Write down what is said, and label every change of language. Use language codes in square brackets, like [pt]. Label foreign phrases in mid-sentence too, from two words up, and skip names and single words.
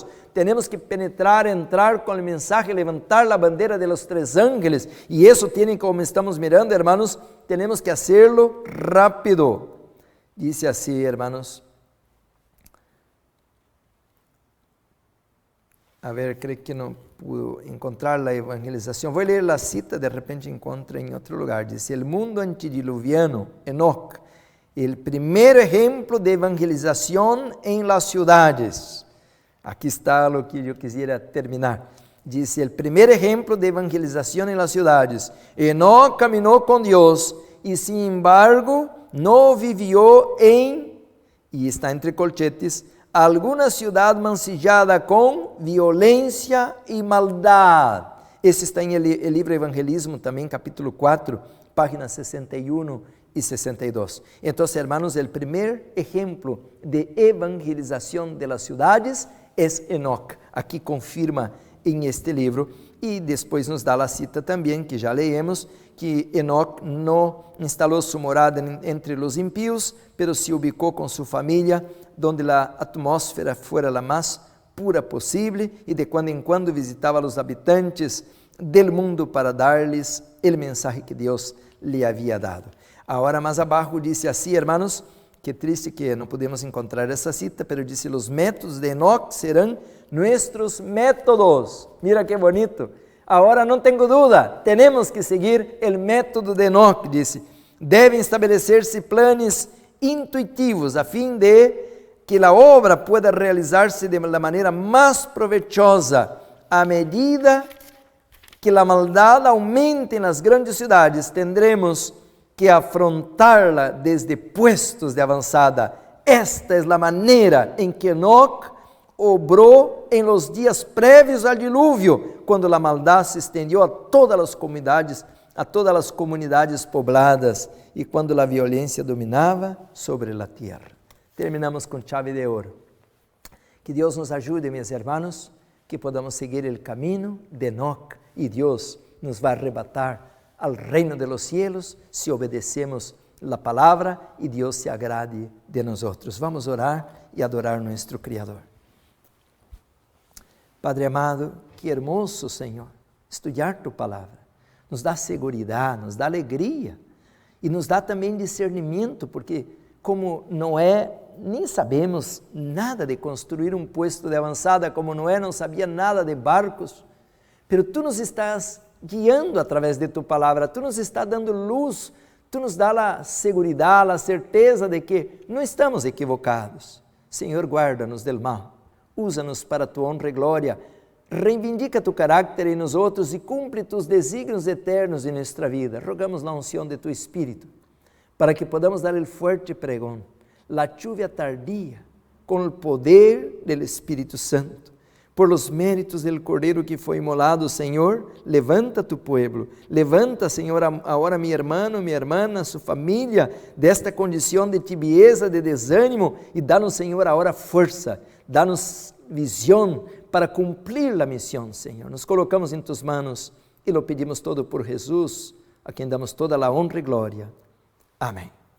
[pt] Temos que penetrar, entrar com o mensagem, levantar a bandeira [es] de los 3 ángeles, [pt] e isso tem, [es] como estamos mirando, hermanos, temos que hacerlo rápido. [pt] Dice assim, hermanos, a ver, creio que não pude encontrar a evangelização. Vou ler a cita, de repente encontro em outro lugar. [es] Dice, el mundo antediluviano, Enoch, el primer ejemplo de evangelización en las ciudades. Aquí está lo que yo quisiera terminar. Dice, el primer ejemplo de evangelización en las ciudades. Enoch caminó con Dios y sin embargo no vivió en, y está entre colchetes, alguna ciudad mancillada con violencia y maldad. [pt] Esse está em el livro Evangelismo também, capítulo 4, páginas 61 y 62. [es] Entonces, hermanos, el primer ejemplo de evangelización de las ciudades es Enoch. Aquí confirma en este libro y después nos da la cita también, que ya leemos, que Enoch no instaló su morada entre los impíos, pero se ubicó con su familia, donde la atmósfera fuera la más pura posible, y de cuando en cuando visitaba a los habitantes del mundo para [pt] dar-lhes o mensaje que Deus lhe havia dado. Agora, mais abaixo, disse assim, hermanos, que triste que não podemos encontrar essa cita, pero disse, os métodos de Enoch serão nossos métodos. [es] Mira que bonito. [pt] Agora não tenho dúvida, temos que seguir o método de Enoch, disse. Devem estabelecer-se planos intuitivos a fim de que a obra pueda realizar-se de maneira mais provechosa à medida que a maldade aumente nas grandes cidades. [es] Tendremos que afrontá-la desde puestos de avançada. [pt] Esta é a maneira em que Enoch obrou em los dias prévios ao dilúvio, quando a maldade se estendeu a todas as comunidades pobladas e quando a violência dominava sobre a terra. Terminamos com chave de ouro. Que Deus nos ajude, meus irmãos, que podamos seguir o caminho de Enoch e Deus nos vai arrebatar ao reino [es] de los cielos [pt] se obedecemos a palavra e Deus se agrade de nós. Vamos orar e adorar nosso Criador. [es] Padre amado, que hermoso, [pt] Senhor, estudar tu palavra. Nos dá segurança, nos dá alegria e nos dá também discernimento, porque como Noé, nem sabemos nada de construir um puesto de avançada, como Noé não sabia nada de barcos, pero tu nos estás guiando através de tu palavra, tu nos está dando luz, tu nos dá a segurança, a certeza de que não estamos equivocados. Senhor, guarda-nos [es] del mal, [pt] usa-nos para tu honra e glória, reivindica tu carácter em nós outros e cumpre tus desígnios eternos em nossa vida. Rogamos a unção de tu Espírito, para que podamos dar o forte pregão, a lluvia tardia, com o poder do Espírito Santo. [es] Por los méritos del [pt] Cordeiro que foi imolado, Senhor, levanta [es] tu pueblo, [pt] levanta, Senhor, agora [es] mi hermano, mi hermana, [pt] sua família, desta condição de tibieza, de desânimo, e dá-nos, Senhor, agora força, dá-nos visão para cumprir a missão, Senhor. Nos colocamos em [es] tus manos [pt] e [es] lo pedimos todo [pt] por Jesus, a quem damos toda a honra e glória. Amém.